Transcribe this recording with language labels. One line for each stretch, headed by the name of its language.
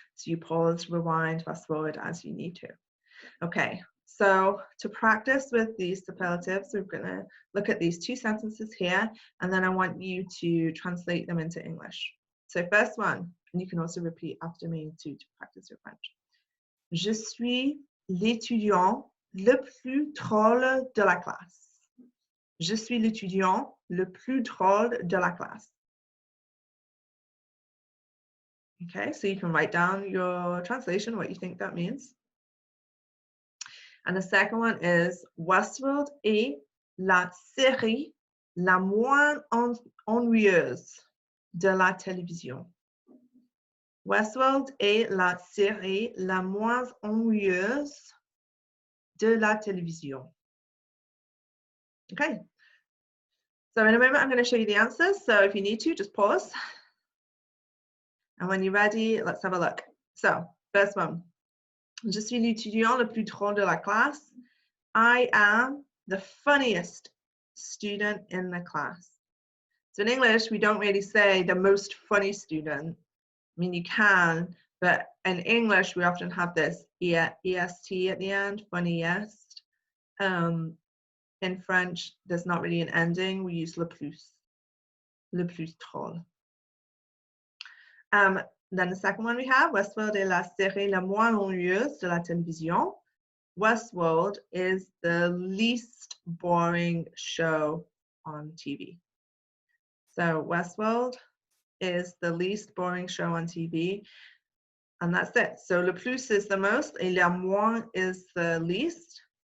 English: So you pause, rewind, fast forward as you need to. Okay, so to practice with these superlatives, we're going to look at these two sentences here, and then I want you to translate them into English. So first one, and you can also repeat after me to practice your French.
French: Je suis l'étudiant le plus drôle de la classe. Je suis l'étudiant le plus drôle de la classe.
English: Okay, so you can write down your translation, what you think that means. And the second one is
French: Westworld est la série la moins ennuyeuse de la télévision. Westworld est la série la moins ennuyeuse de la télévision. Okay.
English: So in a moment, I'm going to show you the answers. So if you need to, just pause. And when you're ready, let's have a look. So first one.
French: Je suis l'étudiant le plus drôle de la classe.
English: I am the funniest student in the class. So in English, we don't really say the most funny student. I mean, you can, but in English, we often have this EST at the end, funniest. In French, there's not really an ending. We use le plus drôle. Then the second one we have,
French: Westworld est la série la moins ennuyeuse de la télévision.
English: Westworld is the least boring show on TV. So Westworld is the least boring show on TV, and that's it. So le plus is the most, et le moins is the least.